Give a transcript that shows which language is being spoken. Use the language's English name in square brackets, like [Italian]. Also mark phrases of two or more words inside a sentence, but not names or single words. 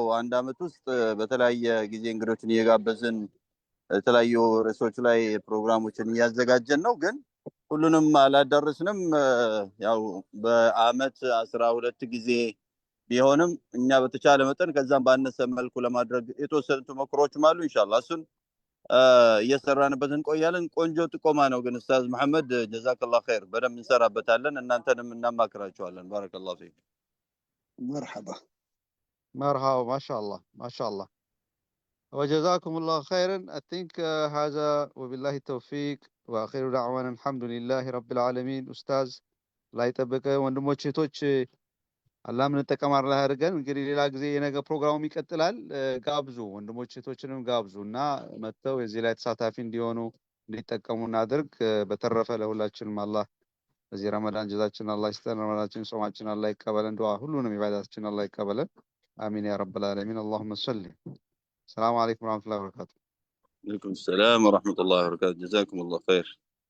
[Amharic] አንድ አመት ውስጥ በተለያየ ጊዜ እንግዶችን እየጋበዝን የተለያዩ ርዕሶች ላይ ፕሮግራሞችን እያዘጋጀን ነው። ግን ሁሉንም አላዳረስንም። ያው በአመት 12 ጊዜ ቢሆንም እኛ በተቻለ መጠን ከዛም ባነሰ መልኩ ለማድረግ የተወሰኑ ተሞክሮችም አሉ። ኢንሻአላህ እሱን እየሰራንበት እንቆያለን። ቆንጆ ጥቆማ ነው። ግን ኡስታዝ መሐመድ [Arabic] جزاك الله خير፣ [Amharic] በደንብ እንሰራበታለን። እናንተንም እናማክራችኋለን። [Arabic] بارك الله فيك። [Amharic] መርሐባ [Arabic] مرحبا ما شاء الله ما شاء الله وجزاكم الله خيرا. [English] I think [Arabic] هذا وبالله التوفيق وآخر دعوانا الحمد لله رب العالمين. [Amharic] ኡስታዝ ላይ ጠበቀ ወንድሞች እህቶች አላህ ምን ተቀማር ላይ አድርገን እንግዲህ ሌላ ጊዜ የነገ ፕሮግራሙ ይቀጥላል። ጋብዙ ወንድሞች እህቶችንም ጋብዙ እና መጥተው የዚህ ላይ ተሳታፊ እንዲሆኑ እንዲጠቀሙ እናድርግ። በተረፈ ለሁላችንም አላህ በዚህ ረመዳን ጀዛችን አላህ ይስጠን። ረመዳናችን ጾማችን አላህ ይቀበለን። ዱዓ ሁሉንም ኢባዳታችን አላህ ይቀበለን። [Arabic] آمين يا رب العالمين. اللهم صل. السلام عليكم ورحمة الله وبركاته. عليكم السلام ورحمة الله وبركاته. جزاكم الله خير.